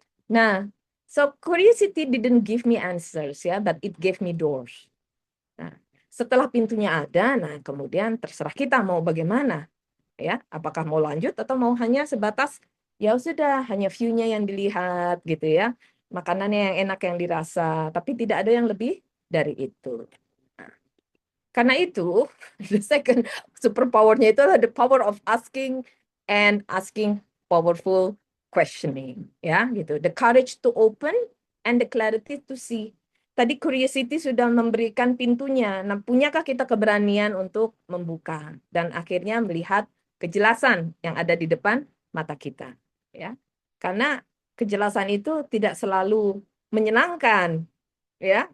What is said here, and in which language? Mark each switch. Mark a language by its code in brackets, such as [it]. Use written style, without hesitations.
[en] Nah, so curiosity didn't give me answers ya, but it gave me doors. [id] Nah, setelah pintunya ada, nah kemudian terserah kita mau bagaimana, ya. Apakah mau lanjut atau mau hanya sebatas ya sudah hanya view-nya yang dilihat gitu ya, makanannya yang enak yang dirasa, tapi tidak ada yang lebih dari itu. Nah, karena itu, [en] the second superpower-nya itu adalah the power of asking and asking powerful questioning, ya gitu. The courage to open and the clarity to see. [id] Tadi curiosity sudah memberikan pintunya. Nah, punyakah kita keberanian untuk membuka dan akhirnya melihat kejelasan yang ada di depan mata kita, ya. Karena kejelasan itu tidak selalu menyenangkan, ya.